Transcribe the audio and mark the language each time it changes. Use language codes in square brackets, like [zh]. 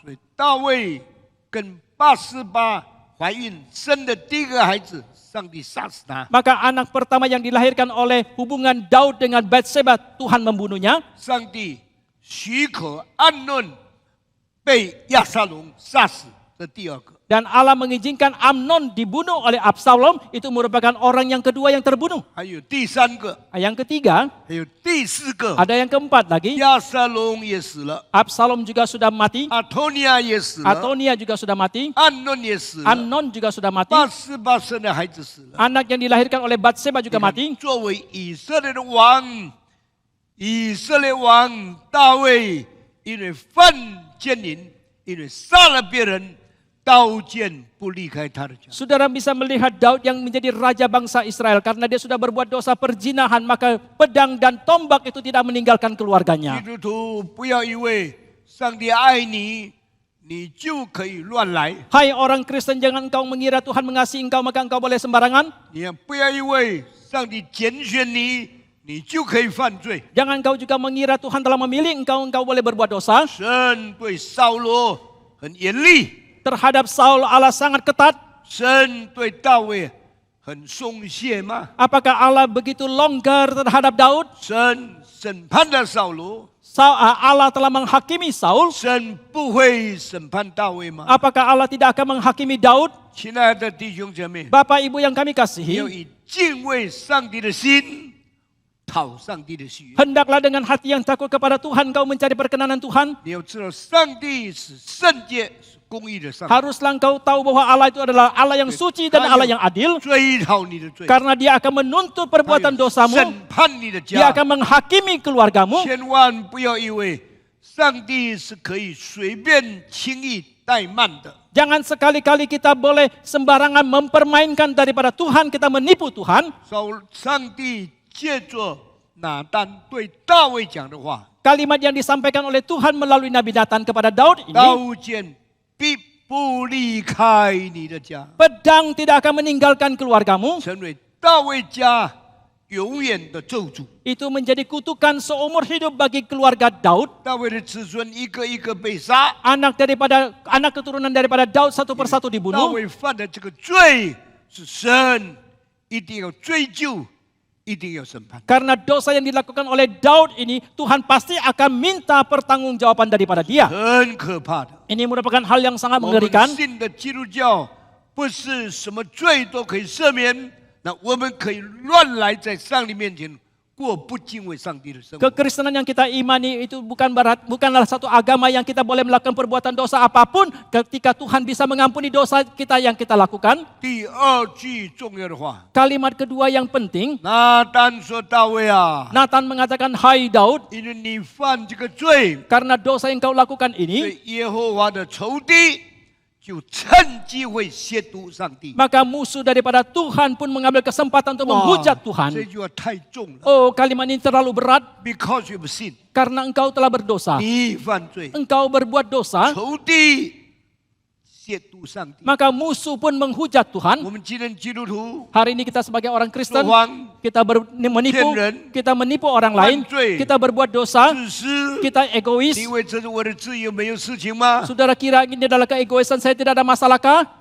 [zh] 所以大卫跟拔示巴怀孕生的第一个孩子，上帝杀死他。 [id] Maka anak pertama yang dilahirkan oleh hubungan Daud dengan Batseba, Tuhan membunuhnya. [zh] 上帝许可暗论被亚撒龙杀死，这第二个。 [id] Dan Allah mengizinkan Amnon dibunuh oleh Absalom, itu merupakan orang yang kedua yang terbunuh. [zh] 还有第三个， [id] Yang ketiga, [zh] 还有第四个， [id] ada yang keempat lagi. [zh] 亚撒龙也死了， [id] Absalom juga sudah mati, [zh] 阿托尼亚也死了， [id] Atonia juga sudah mati, [zh] 暗论也死了， [id] Amnon juga sudah mati, [zh] 拔示巴生的孩子死了。 [id] anak yang dilahirkan oleh Batseba juga mati. [zh] 作为以色列的王，以色列王大卫因为犯奸淫，因为杀了别人，刀剑不离开他的家。 [id] Saudara bisa melihat Daud yang menjadi raja bangsa Israel karena dia sudah berbuat dosa perzinahan, maka pedang dan tombak itu tidak meninggalkan [zh] 基 [id] keluarganya. [zh] 督徒不要以为上帝爱你，你就可以乱来； [id] Hai orang Kristen, jangan engkau mengira Tuhan mengasihi engkau maka engkau boleh sembarangan. [zh] 你也不要以为上帝拣选你，你就可以犯罪。 [id] Jangan engkau juga mengira Tuhan telah memilih engkau boleh berbuat dosa. [zh] 神对扫罗很严厉， [id] Terhadap Saul Allah sangat ketat. [zh] 神对大卫很松懈吗？ [id] Apakah Allah begitu longgar terhadap Daud? [zh] 神审判了扫罗， [id] Allah telah menghakimi Saul. [zh] 神不会审判大卫吗？ [id] Apakah Allah tidak akan menghakimi Daud? [zh] 亲爱的弟兄姐妹， [id] Bapak Ibu yang kami [zh] 你要 [id] kasihi, [zh] 以敬畏上帝的心讨上帝的喜悦。 [id] hendaklah dengan hati yang takut kepada Tuhan kau mencari perkenanan Tuhan. [zh] 你要知道，上帝是圣洁、是公义的上帝， [id] Haruslah engkau tahu bahwa Allah itu adalah Allah yang suci dan Allah yang adil. [zh] 追讨你的罪， [id] Karena dia akan menuntut perbuatan [zh] 审 [id] dosamu. [zh] 判你的 [id] Dia akan menghakimi keluargamu. [zh] 千万不要以为上帝是可以随便轻易怠慢的。 [id] Jangan sekali-kali kita boleh sembarangan mempermainkan daripada Tuhan, kita menipu Tuhan. [zh] 上帝借着拿单对大卫讲的话， [id] Kalimat yang disampaikan oleh Tuhan melalui Nabi Nathan kepada Daud ini, [zh] 刀剑必不离开你的家， [id] pedang tidak akan meninggalkan keluargamu. [zh] 成为大卫家永远的咒诅。 [id] Itu menjadi kutukan seumur hidup bagi keluarga Daud. [zh] 大卫的子孙一个一个被杀， [id] Anak keturunan daripada Daud satu persatu [zh] 大 [id] dibunuh. [zh] 卫犯的这个罪是神一定要追究，一定要审判。 [id] Karena dosa yang dilakukan oleh Daud ini, Tuhan pasti akan minta pertanggungjawaban daripada dia. [zh] 很可怕的。 [id] Ini merupakan hal yang sangat [zh] 我们 [id] mengerikan. [zh] 信的基督教不是什么罪都可以赦免，那我们可以乱来在上帝面前过不敬畏上帝的生活。 [id] Kekristenan yang kita imani itu bukanlah satu agama yang kita boleh melakukan perbuatan dosa apapun ketika Tuhan bisa mengampuni dosa kita yang kita lakukan. [zh] 第二句重要的话， [id] Kalimat kedua yang penting, [zh] 拿单说大卫啊， [id] Nathan mengatakan, "Hai Daud, [zh] 因为你犯这个罪， [id] karena dosa yang kau lakukan ini, [zh] 对耶和华的仇敌就趁机会亵渎上帝。 [id] maka musuh daripada Tuhan pun mengambil kesempatan untuk menghujat [zh] 这 [id] Tuhan." [zh] 句话太重了 [id] Oh, kalimat ini terlalu berat [en] ，because you have sinned， [id] karena engkau telah berdosa. [zh] 你犯罪， [id] Engkau berbuat dosa, [zh] 仇敌亵渎上帝。 [id] maka musuh pun menghujat [zh] 我 [id] Tuhan. [zh] 们今天基督徒 [id] Hari ini kita sebagai orang [zh] 说 [id] Kristen, [zh] 谎、 [id] kita menipu, [zh] Tianren, [id] kita menipu orang lain, [zh] Fanzui, [id] kita berbuat dosa, [zh] 自私， [id] kita egois. [zh] 你以为这是我的自由没有事情吗？ [id] Saudara kira ini adalah keegoisan saya, tidak ada masalahkah?